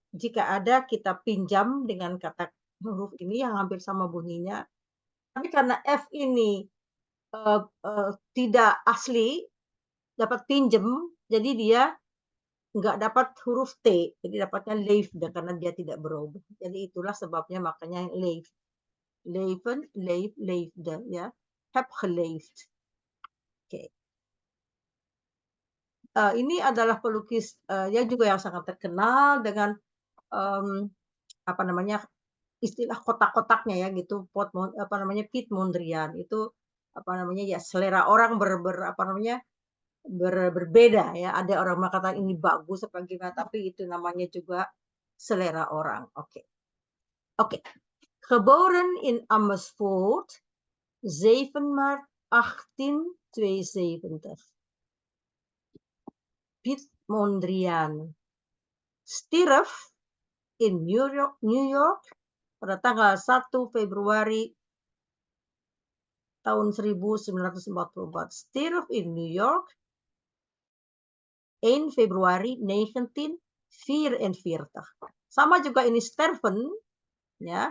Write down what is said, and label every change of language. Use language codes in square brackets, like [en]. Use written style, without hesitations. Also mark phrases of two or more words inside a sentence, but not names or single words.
[id] Jika ada, kita pinjam dengan kata huruf ini yang hampir sama bunyinya. Tapi karena F ini tidak asli, dapat pinjem, jadi dia nggak dapat huruf T, jadi dapatnya leefde karena dia tidak berubah. Jadi itulah sebabnya makanya leef. [nl] Leven, leef, leefde, ya. Heb geleefd. [id] Oke. Ini adalah pelukis yang juga yang sangat terkenal dengan apa namanya, istilah kotak-kotaknya ya gitu, Piet Mondrian itu apa namanya ya, selera orang berbeda ya. Ada orang mengatakan ini bagus apa gimana, tapi itu namanya juga selera orang. Oke. [nl] Geboren in Amersfoort 7 Maart 1872. [id] Piet Mondrian [nl] stierf in [id] New York pada tanggal 1 Februari tahun 1944. [nl] Stierf in New York 1 Februari 1944. [id] Sama juga ini sterven, ya.